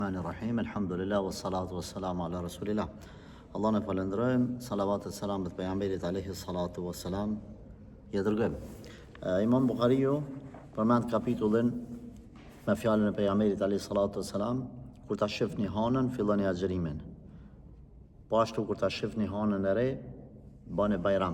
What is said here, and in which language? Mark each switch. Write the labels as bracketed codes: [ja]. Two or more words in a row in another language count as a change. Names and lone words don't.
[ar] رحيم الحمد لله والصلاة والسلام على رسول الله. [sq] Allah në falendrojmë, salavat e salam të pejgamberit [ar] عليه الصلاة والسلام, [sq] ja dërgojmë. Imam Bukhariu përmend kapitullin me fjalën e pejgamberit [ar] عليه الصلاة والسلام, [sq] kur ta shihni hanën, filloni agjërimin. Po ashtu kur ta shihni hanën e re, bani bajram.